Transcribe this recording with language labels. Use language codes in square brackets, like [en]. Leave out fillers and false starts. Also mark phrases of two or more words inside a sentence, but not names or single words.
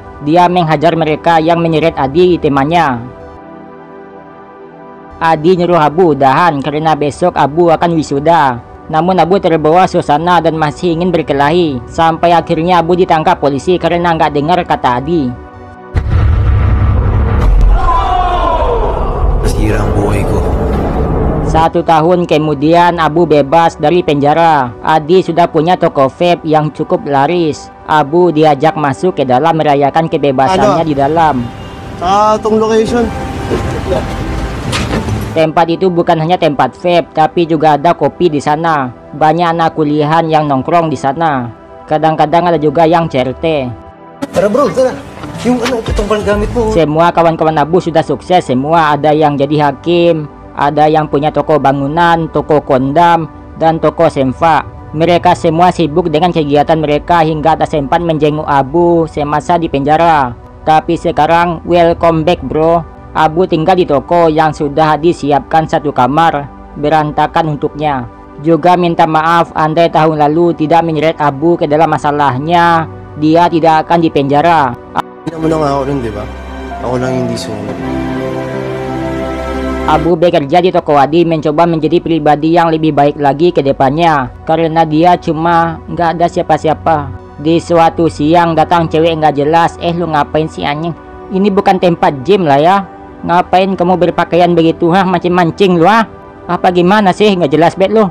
[id] Dia menghajar mereka yang menyeret Adi temannya. Adi nyuruh Abu udahan karena besok Abu akan wisuda. Namun Abu terbawa suasana dan masih ingin berkelahi. Sampai akhirnya Abu ditangkap polisi karena nggak dengar kata Adi. [tl] Sirang buhay ko. [id] 1 tahun kemudian Abu bebas dari penjara. Adi sudah punya toko vape yang cukup laris. Abu diajak masuk ke dalam merayakan kebebasannya di dalam. Atong location. Tempat itu bukan hanya tempat vape, tapi juga ada kopi di sana. Banyak anak kuliahan yang nongkrong di sana. Kadang-kadang ada juga yang CRT. [tl] Tara bro, tara. Yung itong gamit mo. [id] Semua kawan-kawan Abu sudah sukses semua. Ada yang jadi hakim, ada yang punya toko bangunan, toko kondam, dan toko semfa. Mereka semua sibuk dengan kegiatan mereka hingga tak sempat menjenguk Abu semasa di penjara. Tapi sekarang [en] welcome back bro. [id] Abu tinggal di toko yang sudah disiapkan satu kamar berantakan untuknya. Juga minta maaf andai tahun lalu tidak menyeret Abu ke dalam masalahnya. Dia tidak akan dipenjara. [tl] Hindi naman ako rin, di ba? Ako lang hindi sumunod. [id] Abu bekerja di toko Adi mencoba menjadi pribadi yang lebih baik lagi ke depannya. Karena dia cuma nggak ada siapa-siapa. Di suatu siang datang cewek nggak jelas. Lu ngapain sih anjing? Ini bukan tempat gym lah ya. Ngapain kamu berpakaian begitu mancing-mancing lu Apa gimana sih, nggak jelas bet lu.